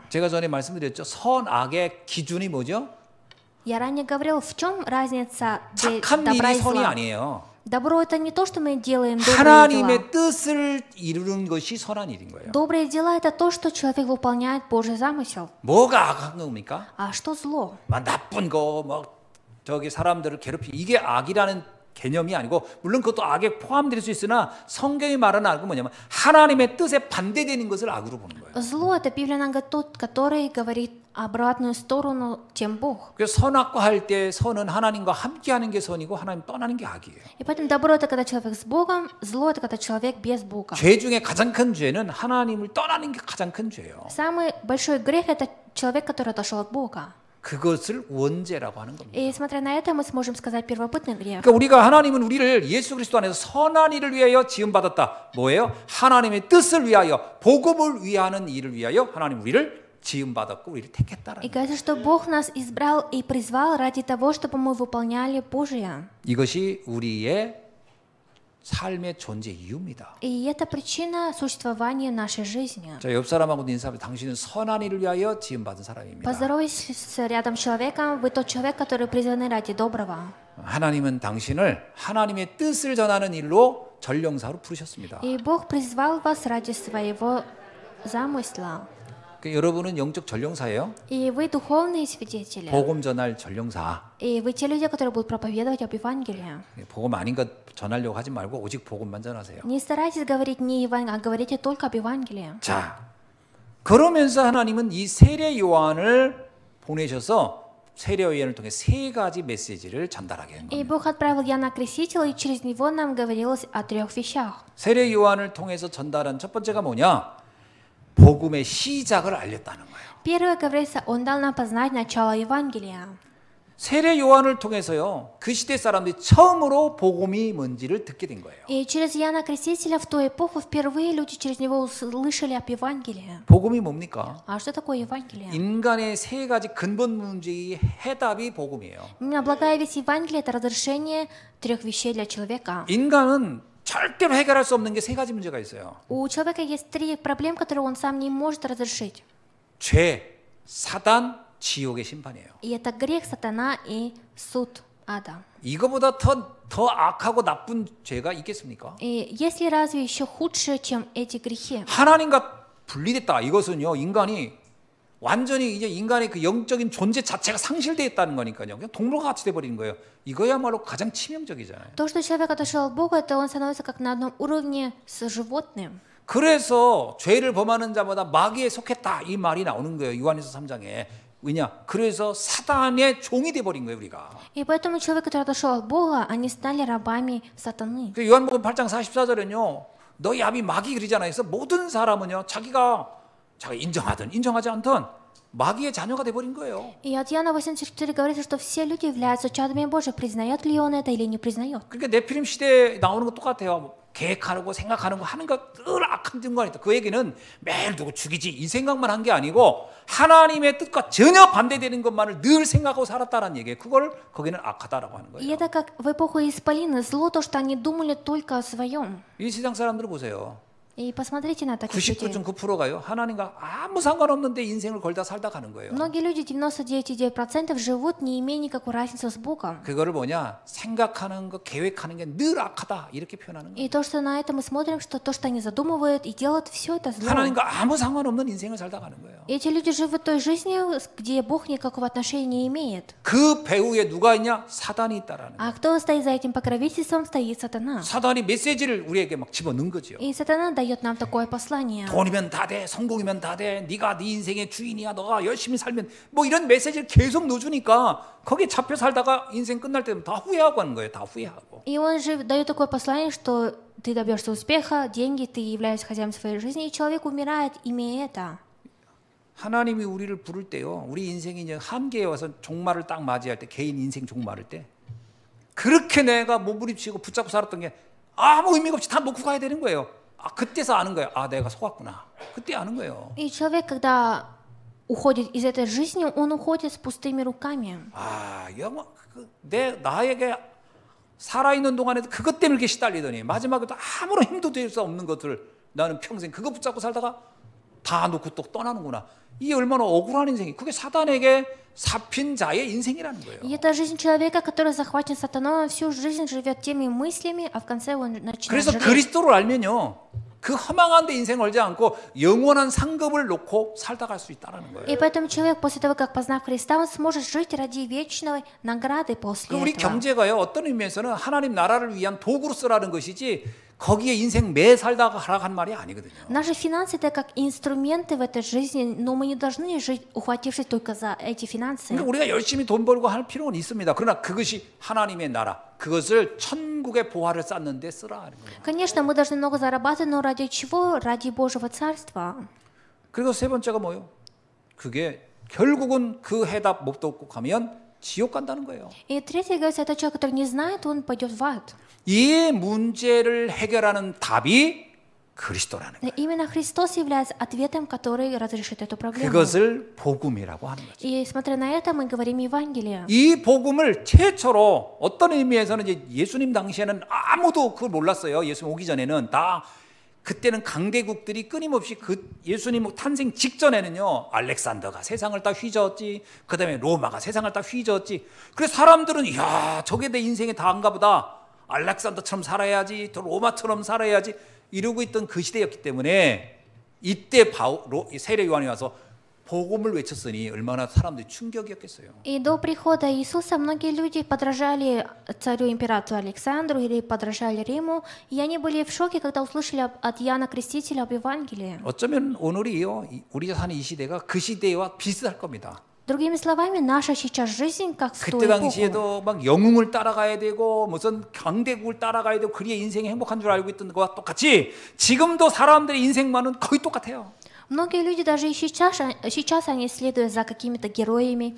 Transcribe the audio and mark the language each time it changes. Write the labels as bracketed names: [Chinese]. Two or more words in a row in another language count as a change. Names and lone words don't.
[Korean] 제가 전에 말씀드렸죠. 선악의 기준이 뭐죠? [Russian] Я ранее говорил, в чем разница [Korean] 착한 [Russian] добра [Korean] 일이 [Russian] и [Korean] 선이 [Russian] зла. [Korean] 아니에요. [Russian] Добро это не то, что мы делаем добрые дела. [Korean] 하나님의 뜻을 이루는 것이 선한 일인 거예요. [Russian] Добрые дела это то, что человек выполняет Божий замысел. [Korean] 뭐가 악한 겁니까? [Russian] А что зло? [Korean] 막 나쁜 거, 막 저기 사람들을 괴롭히기 이게 악이라는 개념이 아니고 물론 그것도 악에 포함될 수 있으나 성경이 말하는 악은 뭐냐면 하나님의 뜻에 반대되는 것을 악으로 보는 거예요. [Russian] Зло это Библия нам говорит тот, который говорит обратную сторону, тем Бог. [Korean] 그래서 선악과 할 때 선은 하나님과 함께하는 게 선이고 하나님 떠나는 게 악이에요. [Russian] И поэтому добро это когда человек с Богом, зло это когда человек без Бога. [Korean] 죄 중에 가장 큰 죄는 하나님을 떠나는 게 가장 큰 죄예요. [Russian] Самый большой грех это человек, который отошел от Бога. [Korean] 그것을 원죄라고 하는 겁니다. [Russian] И смотря на это, мы сможем сказать первобытный грех. [Korean] 그러니까 우리가 하나님은 우리를 예수 그리스도 안에서 선한 일을 위하여 지음받았다. 뭐예요? 하나님의 뜻을 위하여 복음을 위하는 일을 위하여 하나님 우리를 지음받았고 우리를 택했다라는 [Russian] И говорится, что Бог нас избрал и призвал ради того, чтобы мы выполняли Божие. [Korean] 이것이 우리의 삶의 존재 이유입니다. [Russian] И это причина существования нашей жизни. [Korean] 자, 옆 사람하고 인사하면 당신은 선한 일을 위하여 지음받은 사람입니다. [Russian] Поздоровайтесь рядом с человеком, вы тот человек, который призваны ради доброго. [Korean] 하나님은 당신을 하나님의 뜻을 전하는 일로 전령사로 부르셨습니다. [Russian] И Бог призвал вас ради своего замысла. [Korean] 그러니까 여러분은 영적 전령사예요. [Russian] И вы духовные свидетели. [Korean] 복음 전할 전령사. [Russian] И вы те люди, которые будут проповедовать об Евангелии. [Korean] 복음 아닌 것 전하려고 하지 말고 오직 복음만 전하세요. [Russian] Не старайтесь говорить не Евангелие, а говорите только об Евангелии. [Korean] 자, 그러면서 하나님은 이 세례 요한을 보내셔서 세례 요한을 통해 세 가지 메시지를 전달하게 한 [Russian] И [Korean] 겁니다. [Russian] Бог отправил Иоанна Крестителя, и через него нам говорилось о 3 вещах. [Korean] 세례 요한을 통해서 전달한 첫 번째가 뭐냐? 복음의 시작을 알렸다는 거예요. [Russian] Первое, говорится, он дал нам познать начало Евангелия. [Korean] 세례 요한을 통해서요. 그 시대 사람들이 처음으로 복음이 뭔지를 듣게 된 거예요. [Russian] И через Иоанна Крестителя в ту эпоху впервые люди через него услышали об Евангелии. [Korean] 복음이 뭡니까? [Russian] А что такое Евангелие? [Korean] 인간의 세 가지 근본 문제의 해답이 복음이에요. [Russian] Именно благая весть Евангелия – это разрешение 3 вещей для человека. [Korean] 인간은 절대로 해결할 수 없는 게 세 가지 문제가 있어요. [Russian] У человека есть 3 проблем, которые он сам не может разрешить. [Korean] 죄, 사단, 지옥의 심판이에요. [Russian] И это грех, сатана и суд ада. [Korean] 이거보다 더 악하고 나쁜 죄가 있겠습니까? [Russian] И есть ли разве еще худшее, чем эти грехи? [Korean] 하나님과 분리됐다. 이것은요, 인간이 완전히 이제 인간의 그 영적인 존재 자체가 상실되어 있다는 거니까요. 그냥 동물과 같이 돼버리는 거예요. 이거야말로 가장 치명적이잖아요. [Russian] То, что человек отошел от Бога, это он становится как на одном уровне с животным. [Korean] 그래서 죄를 범하는 자마다 마귀에 속했다 이 말이 나오는 거예요. 요한일서 3장에. 왜냐? 그래서 사단의 종이 돼 버린 거예요, 우리가. [Russian] И поэтому человек, который отошел от Бога, они стали рабами сатаны. [Korean] 그 요한복음 8장 44절은요. 너희 아비 마귀 그러잖아요. 그래서 모든 사람은요. 자기가 인정하든 인정하지 않든 마귀의 자녀가 돼 버린 거예요. [Russian] И от Иоанна 8:44 говорится, что все люди являются чадами Божьими, признает ли он это или не признает. [Korean] 그러니까 네피림 시대에 나오는 거 똑같아요. 계획하고 생각하는 거 하는 거 늘 악한 증거가 있다. 그 얘기는 매일 누구 죽이지 이 생각만 한 게 아니고 하나님의 뜻과 전혀 반대되는 것만을 늘 생각하고 살았다는 얘기예요. 그걸 거기는 악하다라고 하는 [Russian] И [Korean] 거예요. [Russian] это как в эпоху Исполина зло, то, что они думали только о своем. [Korean] 이 세상 사람들을 보세요. [Russian] И посмотрите на таких людей. [Korean] 99.9%가요. 하나님과 아무 상관없는데 인생을 걸다 살다 가는 거예요. [Russian] Многие люди, 99,9% живут, не имея никакой разницы с Богом. [Korean] 그거를 뭐냐? 생각하는 거, 계획하는 게 늘 악하다 이렇게 표현하는 거예요. [Russian] И то, что на это мы смотрим, что то, что они задумывают и делают, все это зло. [Korean] 하나님과 아무 상관없는 인생을 살다 가는 거예요. [Russian] И эти люди живут той жизнью, где Бог никакого отношения не имеет. [Korean] 그 배후에 누가 있냐? 사단이 있다라는 거예요. [Russian] А кто стоит за этим покровительством, стоит сатана. [Korean] 사단이 메시지를 우리에게 막 집어넣은 거죠. [Russian] И сатана дает нам такое послание. [Korean] 돈이면 다 돼, 성공이면 다 돼, 네가 네 인생의 주인이야, 너가 열심히 살면 뭐 이런 메시지를 계속 넣어주니까 거기에 잡혀 살다가 인생 끝날 때면 다 후회하고 하는 거예요. 다 후회하고. [Russian] И он же дает такое послание, что ты добьешься успеха, деньги, ты являешься хозяином своей жизни, и человек умирает, имея это. [Korean] 하나님이 우리를 부를 때요, 우리 인생이 이제 한계에 와서 종말을 딱 맞이할 때, 개인 인생 종말을 때, 그렇게 내가 몸부림치고 붙잡고 살았던 게 아무 의미가 없이 다 놓고 가야 되는 거예요. 아, 그때서 아는 거예요. 아, 내가 속았구나. 그때 아는 거예요. [Russian] И человек, когда уходит из этой жизни, он уходит с пустыми руками. [Korean] 아, 나에게 살아있는 동안에도 그것 때문에 이렇게 시달리더니 마지막에도 아무런 힘도 될 수 없는 것들 나는 평생 그거 붙잡고 살다가 다 놓고 또 떠나는구나. 이게 얼마나 억울한 인생이. 그게 사단에게 잡힌 자의 인생이라는 거예요. [Russian] И это жизнь человека, который захвачен сатаной, он всю жизнь живет теми мыслями, а в конце он начинает [Korean] 그래서 [Russian] жалеть. [Korean] 그리스도를 알면요. 그 허망한 데 인생 걸지 않고 영원한 상급을 놓고 살다 갈 수 있다는 거예요. [Russian] И поэтому человек после того, как познав Христа, он сможет жить ради вечной награды после [Korean] 우리 [Russian] этого. [Korean] 경제가요. 어떤 의미에서는 하나님 나라를 위한 도구로 쓰라는 것이지 거기에 인생 매 살다가 하락한 말이 아니거든요. [Russian] Наши финансы это как инструменты в этой жизни, но мы не должны жить, ухватившись только за эти финансы. [Korean] 그러니까 우리가 열심히 돈 벌고 할 필요는 있습니다. 그러나 그것이 하나님의 나라, 그것을 천국의 보화를 쌓는 데 쓰라 하는 거예요. [Russian] Конечно, мы должны много зарабатывать, но ради чего? Ради Божьего Царства. [Korean] 그리고 세 번째가 뭐예요? 그게 결국은 그 해답 못 듣고 가면 지옥 간다는 거예요. [Russian] И третье, говорится, это человек, который не знает, он пойдет в ад. [Korean] 이 문제를 해결하는 답이 그리스도라는 거예요. [Russian] Именно Христос является ответом, который разрешит эту проблему. [Korean] 그것을 복음이라고 하는 거죠. [Russian] И смотря на это, мы говорим Евангелие. [Korean] 이 복음을 최초로 어떤 의미에서는 이제 예수님 당시에는 아무도 그걸 몰랐어요. 예수님 오기 전에는 다 그때는 강대국들이 끊임없이 그 예수님 탄생 직전에는요 알렉산더가 세상을 다 휘저었지, 그다음에 로마가 세상을 다 휘저었지. 그래서 사람들은 이야 저게 내 인생에 다인가 보다. 알렉산더처럼 살아야지, 또 로마처럼 살아야지 이러고 있던 그 시대였기 때문에 이때 세례 요한이 와서 복음을 외쳤으니 얼마나 사람들이 충격이었겠어요. [Russian] И до прихода Иисуса многие люди подражали царю-императору Александру или подражали Риму, и они были в шоке, когда услышали от Иоанна Крестителя об Евангелии. [Korean] 어쩌면 오늘이요 우리가 사는 이 시대가 그 시대와 비슷할 겁니다. [Russian] Другими словами, наша сейчас жизнь как в ту [Korean] 그때 [Russian] эпоху. [Korean] 당시에도 막 영웅을 따라가야 되고 무슨 강대국을 따라가야 되고 그래야 인생이 행복한 줄 알고 있던 것과 똑같이 지금도 사람들의 인생만은 거의 똑같아요. [Russian] Многие люди даже и сейчас они следуют за какими-то героями,